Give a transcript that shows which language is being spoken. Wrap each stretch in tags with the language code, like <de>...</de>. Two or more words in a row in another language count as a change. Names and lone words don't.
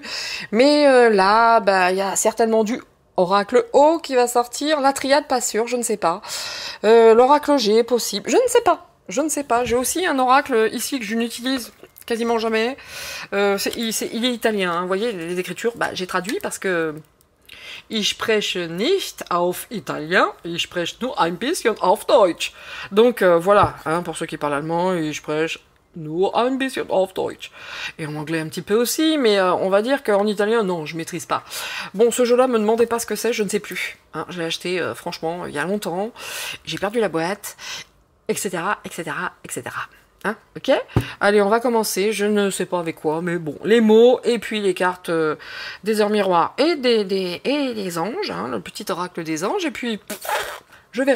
<fr>Mais là, bah, il y a certainement du Oracle O qui va sortir, la triade pas sûr, je ne sais pas. L'oracle G est possible, je ne sais pas. Je ne sais pas. J'ai aussi un oracle ici que je n'utilise quasiment jamais. Il est italien, hein. Vous voyez, les écritures, bah, j'ai traduit parce que</fr> <de>Ich spreche nicht auf Italien, ich spreche nur ein bisschen auf Deutsch.</de> <fr>Donc voilà, hein, pour ceux qui parlent allemand,</fr> <de>ich spreche nur ein bisschen auf Deutsch.</de> <fr>Et en anglais un petit peu aussi, mais on va dire qu'en italien, non, je maîtrise pas. Bon, ce jeu-là, me demandez pas ce que c'est, je ne sais plus. Hein, je l'ai acheté, franchement, il y a longtemps. J'ai perdu la boîte, etc., etc., etc. Hein, ok? Allez, on va commencer. Je ne sais pas avec quoi, mais bon, les mots, et puis les cartes des heures miroirs et des anges, hein, le petit oracle des anges, et puis je verrai.</fr>